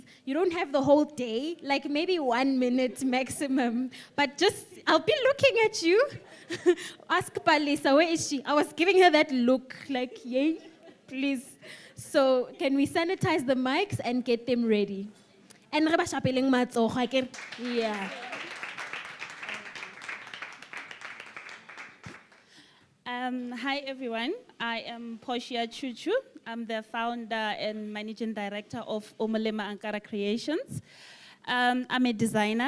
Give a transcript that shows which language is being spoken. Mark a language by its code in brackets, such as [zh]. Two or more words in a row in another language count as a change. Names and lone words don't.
[en] You don't have the whole day, maybe 1 minute maximum, but just, I'll be looking at you. Ask Palesa, where is she? I was giving her that look, yay, please. So can we sanitize the mics and get them ready? [nso] And re ba shapeleng matsogo akere. [en] Yeah. Hi everyone, I am Portia Chuchu. I'm the founder and managing director of Omolema Ankara Creations. I'm a designer.